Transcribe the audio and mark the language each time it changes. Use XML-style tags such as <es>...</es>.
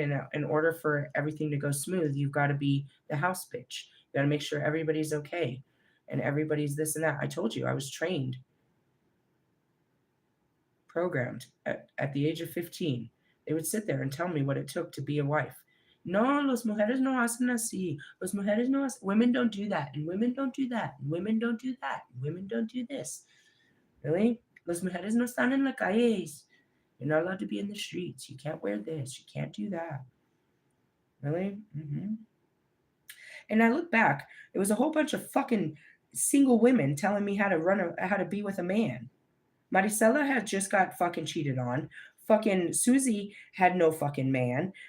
<en>And in order for everything to go smooth, you've got to be the house bitch. You got to make sure everybody's okay and everybody's this and that. I told you I was trained, programmed at the age of 15. They would sit there and tell me what it took to be a wife.</en> <es>No, los mujeres no hacen así. Los mujeres no hacen,</es> <en>women don't do that. And women don't do that. And women don't do that. And women don't do this. Really?</en> <es>Las mujeres no están en las calles.</es> <en>You're not allowed to be in the streets. You can't wear this. You can't do that. Really? Mm-hmm. And I look back, it was a whole bunch of fucking single women telling me how to be with a man. Maricela had just got fucking cheated on. Fucking Susie had no fucking man.</en>